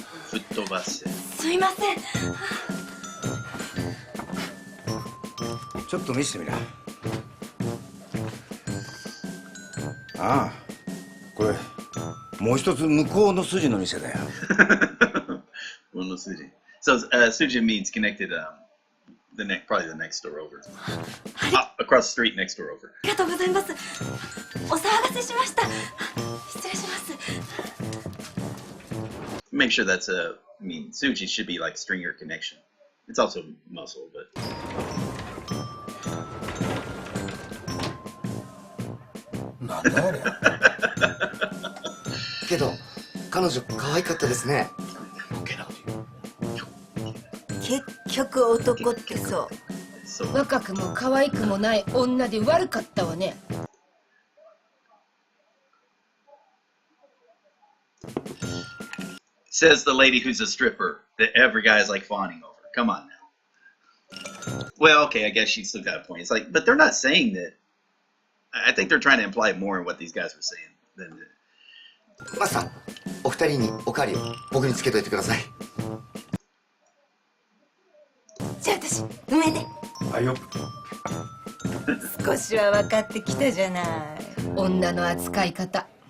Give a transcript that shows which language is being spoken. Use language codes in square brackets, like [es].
[ja] 吹っ飛ばせ。すいません。ちょっと見せてみな。ああ、これもう一つ向こうの筋の店だよ。向こうの筋。 [en] So Suji means connected. Probably the next door over. Across the street, next door over. [ja] ありがとうございます。お騒がせしました。失礼します。 [en] Make sure that's I mean, Suji should be like stringer connection. It's also muscle, but. [ja] なんだあれ。けど彼女可愛かったですね。結局男ってそう。若くも可愛くもない女で悪かったわね。 [en] Says the lady who's a stripper that every guy is like fawning over. Come on now. Well, okay, I guess she still got a point. It's like, but they're not saying that. I think they're trying to imply more in what these guys were saying than. [ja] マスター、お二人におかわりを僕につけといてください。じゃあ私梅で。はいよ。少しは分かってきたじゃない。女の扱い方。